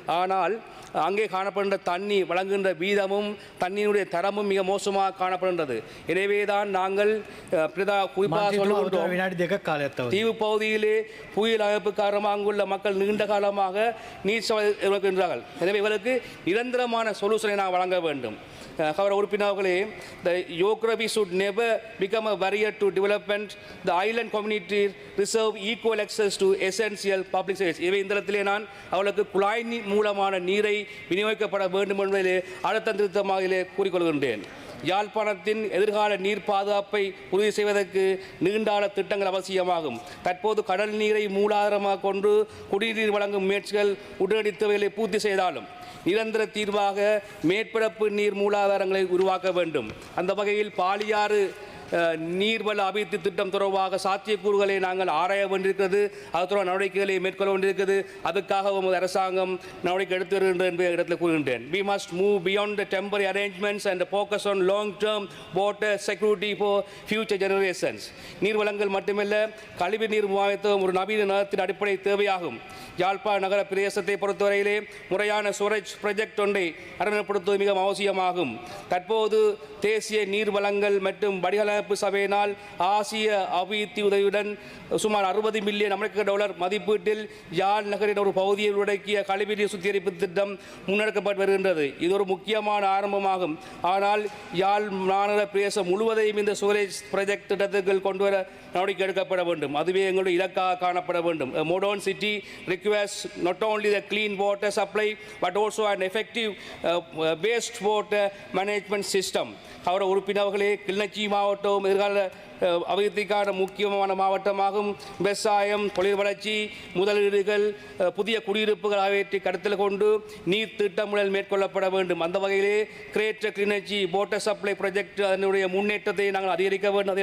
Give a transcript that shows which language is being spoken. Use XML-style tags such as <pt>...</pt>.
<ta>ஆனால் அங்கே காணப்படுகின்ற தண்ணி வழங்குகின்ற வீதமும் தண்ணீருடைய தரமும் மிக மோசமாக காணப்படுகின்றது. எனவேதான் நாங்கள் குறிப்பாக சொல்லுகின்றோம், தீவு பகுதியிலே புயல் அமைப்பு காரணமாக அங்குள்ள மக்கள் நீண்ட காலமாக நீர் சவால்கள். எனவே இவர்களுக்கு நிரந்தரமான சொல்யூஷனை நாம் வழங்க வேண்டும். கௌரவ உறுப்பினர்களே,</ta> <en>the geography should never become a barrier to development. The island community reserve equal access to essential public services.</en> <ta>இவை இந்த இடத்திலே நான் அவர்களுக்கு குழாய் மூலமான நீரை விநியோகிக்கப்பட வேண்டும் என்பதிலே அழுத்தம் திருத்தமாக கூறிக்கொள்கின்றேன். யாழ்ப்பாணத்தின் எதிர்கால நீர் பாதுகாப்பை உறுதி செய்வதற்கு நீண்டான திட்டங்கள் அவசியமாகும். தற்போது கடல் நீரை மூலாதாரமாக கொண்டு குடிநீர் வழங்கும் முயற்சிகள் உடனடி தேவைகளை பூர்த்தி செய்தாலும் நிரந்தர தீர்வாக மேற்பரப்பு நீர் மூலாதாரங்களை உருவாக்க வேண்டும். அந்த வகையில் பாலியாறு நீர்வள அபிவிருத்தி திட்டம் தொடர்பாக சாத்தியக்கூறுகளை நாங்கள் ஆராய வேண்டியிருக்கிறது. அது தொடர்பான நடவடிக்கைகளை மேற்கொள்ள வேண்டியிருக்கிறது. அதுக்காக அரசாங்கம் நடவடிக்கை எடுத்து வருகின்றது என்ற இடத்தில் கூறுகின்றேன்.</ta> <en>We must move beyond the temporary arrangements and focus on long-term water security for future generations.</en> <ta>நீர்வளங்கள் மட்டுமல்ல, கழிவு நீர் முகாமைத்துவம் ஒரு நவீன நகரத்தின் அடிப்படை தேவையாகும். யாழ்ப்பாண நகர பிரதேசத்தை பொறுத்தவரையிலே முறையான</ta> <en>storage project</en> <ta>ஒன்றை அறிமுகப்படுத்துவது மிக அவசியமாகும். தற்போது தேசிய நீர் வளங்கள் மற்றும் வடிகாலமைப்பு சபையினால் ஆசிய அபிவிருத்தி உதவியுடன் சுமார் 60 மில்லியன் அமெரிக்க டாலர் மதிப்பீட்டில் யாழ் நகரின் ஒரு பகுதியை உள்ளடக்கிய கழிவுநீர் சுத்திகரிப்பு திட்டம் முன்னெடுக்கப்பட்டு வருகின்றது. இது ஒரு முக்கியமான ஆரம்பமாகும். ஆனால் யாழ் மாநகர பிரதேசம் முழுவதையும் இந்த</ta> <en>storage project</en> <ta>திட்டத்துக்கு கொண்டு வர நடவடிக்கை எடுக்கப்பட வேண்டும். அதுவே எங்களுடைய இலக்காக காணப்பட வேண்டும்.</ta> <en>Modern city requires not only the clean water supply but also an effective waste water management system.</en> <ta>கௌரவ உறுப்பினர்களே, கிளிநொச்சி மாவட்டம் எதிர்கால அபிவிருத்திக்கான முக்கியமான மாவட்டமாகும். விவசாயம், தொழில் வளர்ச்சி, முதலீடுகள், புதிய குடியிருப்புகள் ஆகியவற்றை கருத்தில் கொண்டு நீர் திட்டமிடல் மேற்கொள்ளப்பட வேண்டும். அந்த வகையிலே greater Kilinochchi water supply project அதனுடைய முன்னேற்றத்தை நாங்கள் அதிகரிக்க வேண்டும்.</ta>